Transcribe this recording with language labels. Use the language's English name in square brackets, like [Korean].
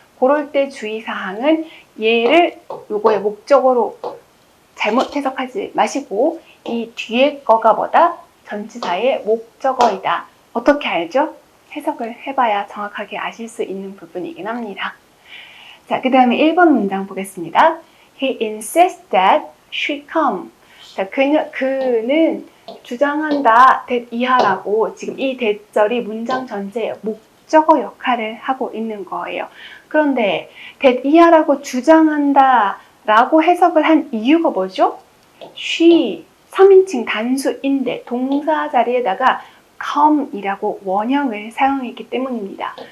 [Korean] 그럴 때 주의사항은 얘를 요거의 목적어로 잘못 해석하지 마시고 이 뒤에 거가 뭐다? 전치사의 목적어이다. 어떻게 알죠? 해석을 해봐야 정확하게 아실 수 있는 부분이긴 합니다. 자, 그 다음에 1번 문장 보겠습니다. [English] He insists that she come. [Korean] 자, 그는 주장한다 that 이하라고 지금 이 that절이 문장 전체의 목적어 역할을 하고 있는 거예요. 그런데 that 이하라고 주장한다 라고 해석을 한 이유가 뭐죠? she 3인칭 단수인데 동사 자리에다가 come이라고 원형을 사용했기 때문입니다.